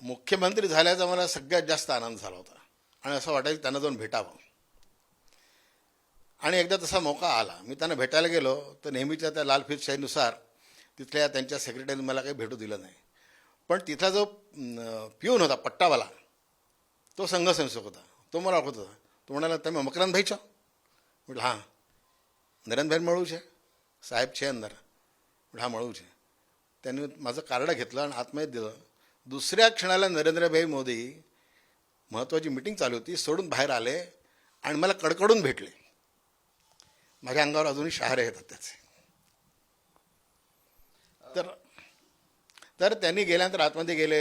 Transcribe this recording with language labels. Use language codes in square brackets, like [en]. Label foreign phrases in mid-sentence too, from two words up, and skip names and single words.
[mr] मुख्यमंत्री झाल्याचा मला सगळ्यात जास्त आनंद झाला होता आणि असं वाटायचं त्यांना जाऊन भेटावं. आणि एकदा तसा मौका आला, मी त्यांना भेटायला गेलो तर नेहमीच्या त्या लाल फितशाहीनुसार तिथल्या त्यांच्या सेक्रेटरीने मला काही भेटू दिलं नाही. पण तिथला जो पिऊन होता पट्टावाला, तो संघसंस्थक होता, तो मला ओळखत होता. तो म्हणाला, [gu] તમે મકરંદભાઈ છો? [mr] म्हटलं हां. [gu] નરેનભાઈ મળવું છે? સાહેબ છે અંદર. [mr] म्हटलं हां [gu] મળવું છે. [mr] त्यांनी माझं कार्ड घेतलं आणि आतमध्ये दिलं. दुसऱ्या क्षणाला नरेंद्रभाई मोदी, महत्त्वाची मिटिंग चालू होती, सोडून बाहेर आले आणि मला कडकडून भेटले. माझ्या अंगावर अजूनही शहारे येतात त्याचे. तर त्यांनी गेल्यानंतर आतमध्ये गेले.